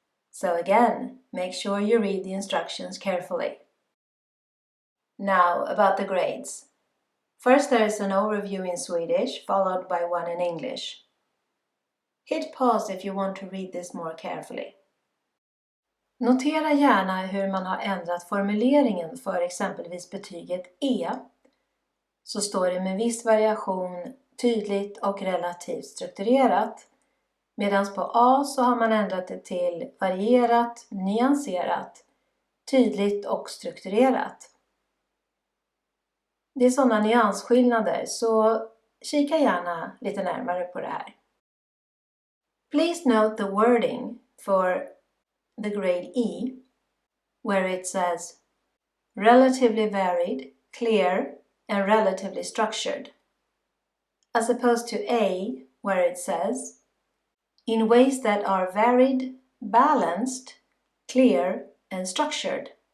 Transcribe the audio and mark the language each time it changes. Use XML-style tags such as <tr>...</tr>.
<en>So again, make sure you read the instructions carefully. Now, about the grades. First, there is an overview in Swedish, followed by one in English. Hit pause if you want to read this more carefully.</en> <sv>Notera gärna hur man har ändrat formuleringen för exempelvis betyget E. Så står det med viss variation, tydligt och relativt strukturerat. Medan på A så har man ändrat det till varierat, nyanserat, tydligt och strukturerat. Det är sådana nyansskillnader, så kika gärna lite närmare på det här.</sv> <en>Please note the wording for the grade E, where it says relatively varied, clear, and relatively structured, as opposed to A, where it says in ways that are varied, balanced, clear, and structured.</en>